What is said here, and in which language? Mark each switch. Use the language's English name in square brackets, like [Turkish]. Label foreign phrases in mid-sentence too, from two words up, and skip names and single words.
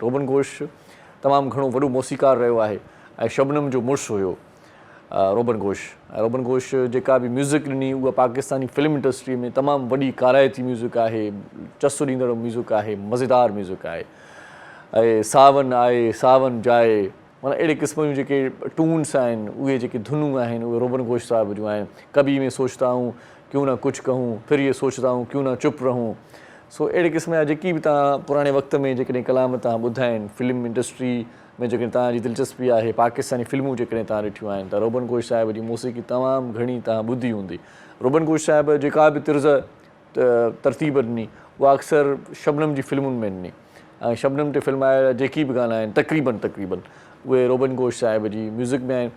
[Sindhi] रोबन घोष तमामु घणो वॾो मौसीक़ार रहियो आहे ऐं शबनम जो मुड़ुसु हुयो। रोबन घोष जेका बि म्यूज़िक ॾिनी उहा पाकिस्तानी फिल्म इंडस्ट्री में तमामु वॾी काराइती म्यूज़िक आहे, चसु ॾींदड़ म्यूज़िक आहे, मज़ेदार म्यूज़िक आहे। ऐं सावन आहे, सावन जाए, माना अहिड़े क़िस्म जूं जेके टून्स आहिनि, उहे जेके धुनूं आहिनि, उहे रोबन घोष साहिब जूं आहिनि। [Urdu] کبھی میں سوچتا ہوں کیوں نہ کچھ کہوں، پھر یہ سوچتا ہوں کیوں نہ چپ رہوں. [Sindhi] सो अहिड़े क़िस्म जा जेकी बि तव्हां पुराणे वक़्त में जेकॾहिं कलाम तव्हां ॿुधा आहिनि, फिल्म इंडस्ट्री में जेकॾहिं तव्हांजी दिलचस्पी आहे, पाकिस्तानी फिल्मूं जेकॾहिं तव्हां ॾिठियूं आहिनि त रोबन घोष साहिब जी मौसीक़ी तमामु घणी तव्हां ॿुधी हूंदी। रोबन घोष साहिब जेका बि तिर्ज़ तरतीब ॾिनी उहा अक्सर शबनम जी फिल्मुनि में ॾिनी ऐं शबनम ते फिल्मायल जेकी बि गाना आहिनि तक़रीबन उहे रोबन घोष साहिब जी म्यूज़िक में आहिनि।